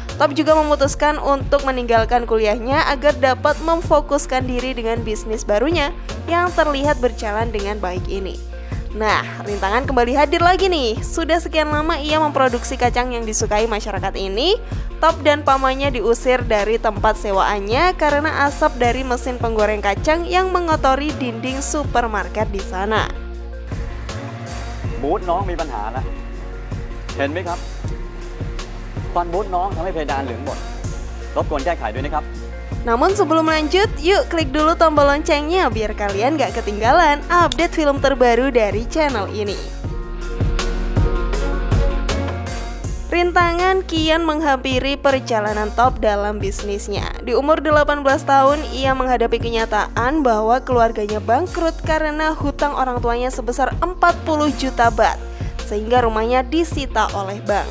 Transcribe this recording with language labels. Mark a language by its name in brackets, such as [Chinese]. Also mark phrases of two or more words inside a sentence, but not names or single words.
[Indonesian] Top juga memutuskan untuk meninggalkan kuliahnya agar dapat memfokuskan diri dengan bisnis barunya yang terlihat berjalan dengan baik ini. Nah, rintangan kembali hadir lagi nih. Sudah sekian lama ia memproduksi kacang yang disukai masyarakat ini, Top dan pamannya diusir dari tempat sewaannya karena asap dari mesin penggoreng kacang yang mengotori dinding supermarket di sana. [Thai] บูธน้องมีปัญหานะเห็นไหมครับควันบูธน้องทำให้เพดานเหลืองหมดรบกวนแก้ไขด้วยนะครับ [Indonesian] Namun sebelum lanjut, yuk klik dulu tombol loncengnya biar kalian gak ketinggalan update film terbaru dari channel ini. Rintangan kian menghampiri perjalanan Top dalam bisnisnya. Di umur 18 tahun, ia menghadapi kenyataan bahwa keluarganya bangkrut karena hutang orang tuanya sebesar 40 juta baht, sehingga rumahnya disita oleh bank.